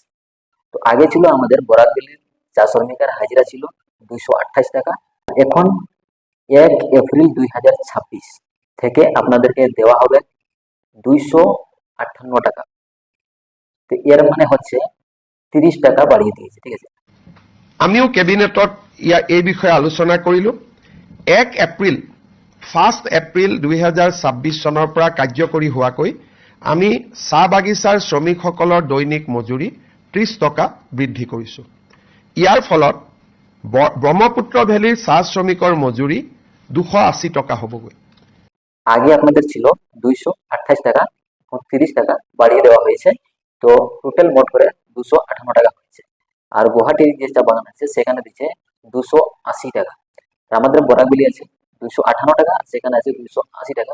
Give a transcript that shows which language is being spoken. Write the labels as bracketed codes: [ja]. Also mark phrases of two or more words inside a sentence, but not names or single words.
[bn] তো আগে ছিল আমাদের বরাকভ্যালির চা শ্রমিকের হাজিরা ছিল 228 টাকা। এখন 1 এপ্রিল 2026 থেকে আপনাদেরকে দেওয়া হবে 258 টাকা। তো এর মানে হচ্ছে 30 টাকা বাড়িয়ে দিয়েছে, ঠিক আছে। [as] আমিও কেবিনেটত এই বিষয়ে আলোচনা কৰিলোঁ। 1 এপ্ৰিল 2026 চনৰ পৰা কাৰ্যকৰী হোৱাকৈ আমি চাহ বাগিচাৰ শ্ৰমিকসকলৰ দৈনিক মজুৰি 30 টকা বৃদ্ধি কৰিছোঁ। ইয়াৰ ফলত ব্ৰহ্মপুত্ৰ ভেলীৰ চাহ শ্ৰমিকৰ মজুৰি 280 টকা হ'বগৈ। [bn] আগে আপনাদের ছিল 228 টাকা, 30 টাকা বাড়িয়ে দেওয়া হয়েছে, তো টোটাল মোট করে 258 টাকা হয়েছে। আর গুয়াহাটির যে চা বাগান আছে সেখানে দিচ্ছে 280 টাকা। আমাদের বরাকভ্যালি আছে 258 টাকা, সেখানে আছে 280 টাকা।